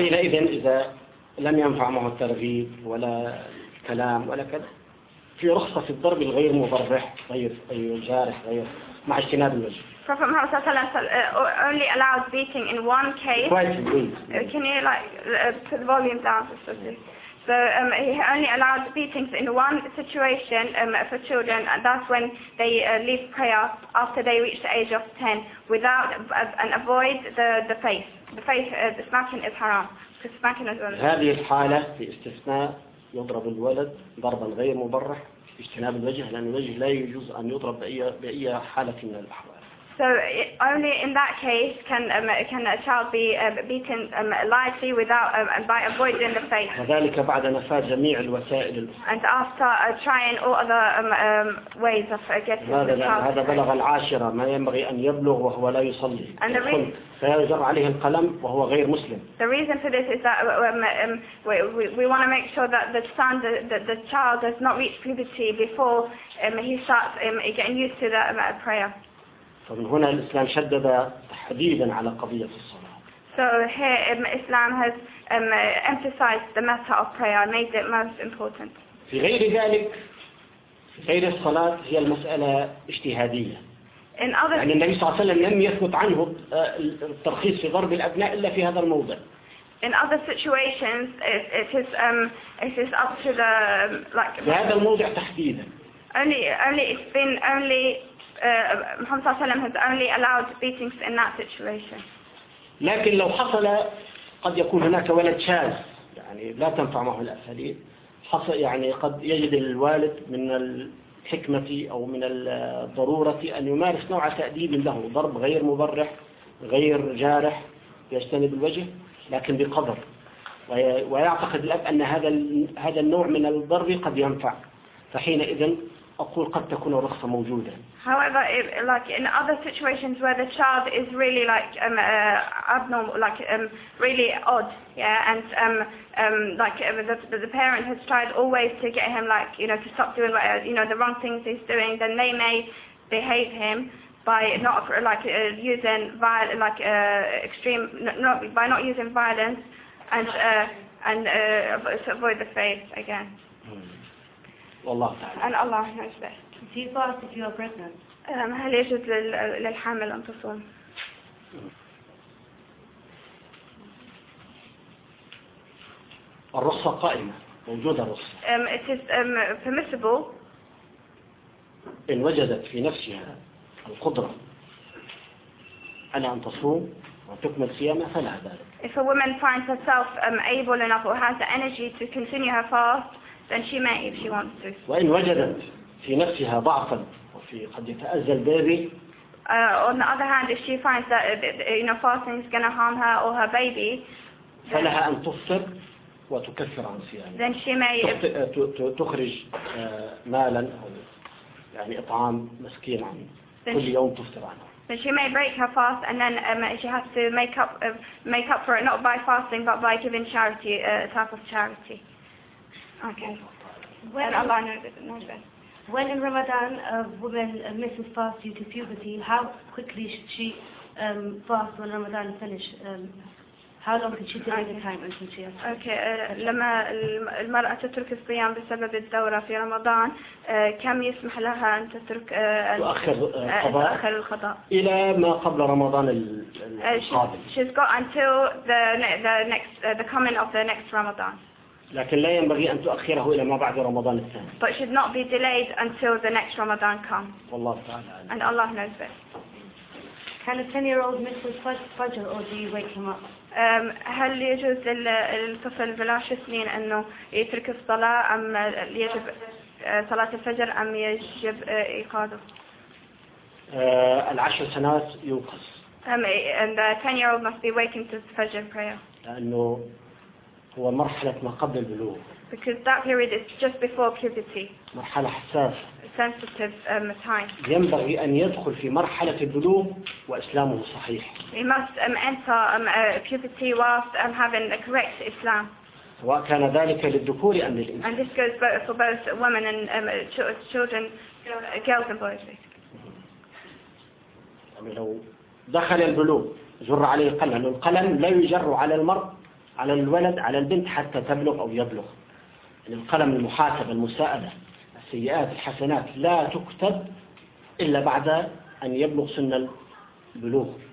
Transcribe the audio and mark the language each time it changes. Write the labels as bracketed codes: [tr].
[ar] حينئذ إذا لم ينفع معه الترغيب ولا الكلام ولا كذا في رخصة في الضرب الغير مضرح غير جارح غير مع اجتناب الوجه. [en] Prophet Muhammad [ar] sallallahu alaihi wasallam [en] only allows beating in one case. Quite please. Can you like put the volume down for something? So he only allowed beatings in one situation for children, and that's when they leave prayer after they reach the age of 10, without and avoid the face. The face, the smacking is haram. Because smacking is wrong. [ar] هذه الحالة في استثناء يضرب الولد ضربا غير مبرح اجتناب الوجه لأن الوجه لا يجوز أن يضرب بأي حالة من الأحوال. [en] So only in that case can a child be beaten lightly without by avoiding the face. [ar] وذلك بعد نفاة جميع الوسائل. [en] And after trying all other ways of getting the child. [ar] هذا بلغ العاشرة ما ينبغي أن يبلغ وهو لا يصلي. [en] And the reason. [ar] فيجر عليه القلم وهو غير مسلم. [en] The reason for this is that we want to make sure that the son the child does not reach puberty before he starts getting used to that prayer. [ar] فمن هنا الإسلام شدد تحديدا على قضية الصلاة. [en] So here Islam has emphasized the matter of prayer, made it most important. [ar] في غير ذلك، في غير الصلاة هي المسألة اجتهادية. [en] In other [ar] يعني النبي صلى الله عليه وسلم لم يثبت عنه الترخيص في ضرب الأبناء إلا في هذا الموضع. [en] In other situations, it is up to the like. [ar] في هذا الموضع تحديدا. [en] Only it's been only. Muhammad [ar] صلى الله عليه وسلم [en] has only allowed beatings in that situation. [ar] لكن لو حصل قد يكون هناك ولد شاذ يعني لا تنفع معه الأساليب حصل يعني قد يجد الوالد من الحكمة أو من الضرورة أن يمارس نوع تأديب له ضرب غير مبرح غير جارح يجتنب الوجه لكن بقدر ويعتقد الأب أن هذا النوع من الضرب قد ينفع فحينئذ أقول قد تكون الرخصة موجودة. [en] However, like in other situations where the child is really like abnormal, like really odd, yeah, and like the parent has tried always to get him like you know to stop doing what you know the wrong things he's doing, then they may behave him by not like using violence, like extreme, not by not using violence, and avoid the face again. [ar] والله تعالى. [en] And Allah knows best. Do you fast if you are pregnant? [ar] هل يجوز للحامل أن تصوم؟ الرخصة قائمة، موجودة الرخصة. [en] It is permissible. [ar] إن وجدت في نفسها القدرة على أن تصوم وتكمل صيامها فلا ذلك. [en] If a woman finds herself able enough or has the energy to continue her fast, then she may if she wants to. [ar] وإن وجدت في نفسها ضعفا وفي قد يتأذى البيبي. [en] On the other hand, if she finds that fasting is going to harm her or her baby. [ar] فلها أن تفطر وتكفر عن صيامها. [en] Then she may [ar] تخرج مالا يعني إطعام مسكين عن كل يوم تفطر عنه. [en] Then she may break her fast, and then she has to make up for it not by fasting, but by giving charity, a type of charity. Okay. When Allah knows. When in Ramadan a woman misses fast due to puberty, how quickly should she fast when Ramadan finish? How long can she delay the time until she has? Okay. [ar] لما المرأة تترك الصيام بسبب الدورة في رمضان كم يسمح لها أن تترك تؤخر القضاء إلى ما قبل رمضان القادم. [en] She's got until the coming of the next Ramadan. [ar] لكن لا ينبغي أن تؤخره إلى ما بعد رمضان الثاني. [en] But should not be delayed until the next Ramadan comes. [ar] والله تعالى. [en] And Allah knows best. Can a 10-year-old miss his Fajr or do you wake him up? [ar] هل يجوز للطفل بلا 10 سنين أنه يترك الصلاة أم يجب صلاة الفجر أم يجب إيقاظه؟ العشر سنوات يوقظ. [en] And the 10-year-old must be waking to the Fajr prayer. [ar] لأنه هو مرحلة ما قبل البلوغ. [en] Because that period is just before puberty. [ar] مرحلة حساسة. [en] Sensitive time. [ar] ينبغي أن يدخل في مرحلة البلوغ وإسلامه صحيح. [en] He must enter puberty whilst having a correct Islam. [ar] وكان ذلك للذكور أم للإنثى. [en] And this goes both for both women and children, girls and boys. [ar] يعني لو دخل البلوغ جر عليه القلم، القلم لا يجر على المرء على الولد على البنت حتى تبلغ أو يبلغ. القلم المحاسبة المساءلة. السيئات الحسنات لا تكتب إلا بعد أن يبلغ سن البلوغ.